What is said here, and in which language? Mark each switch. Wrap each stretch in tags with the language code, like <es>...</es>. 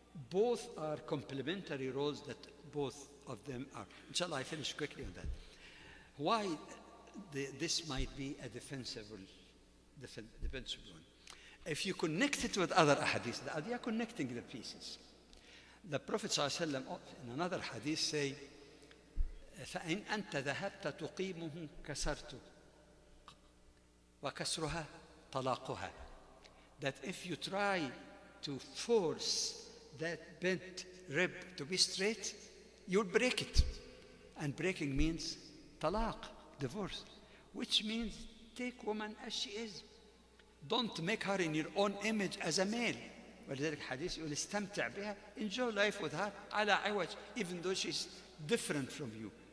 <en>Both are complementary roles that both of them are. Inshallah, I finish quickly on that. Why this might be a defensible one. If you connect it with other ahadith, they are connecting the pieces.</en> <ar>The Prophet ﷺ in another hadith say, فَإِنْ أَنْتَ ذَهَبْتَ تُقِيمُهُ كَسَرْتُ وَكَسْرُهَا طَلَاقُهَا.</ar> <en>That if you try to force that bent rib to be straight, you'll break it. And breaking means talaq, divorce, which means take woman as she is. Don't make her in your own image as a male.</en> <ar>ولذلك حديث يقول استمتع بها,</ar> <en>enjoy life with her</en> <ar>على عوج,</ar> <en>even though she's different from you.</en>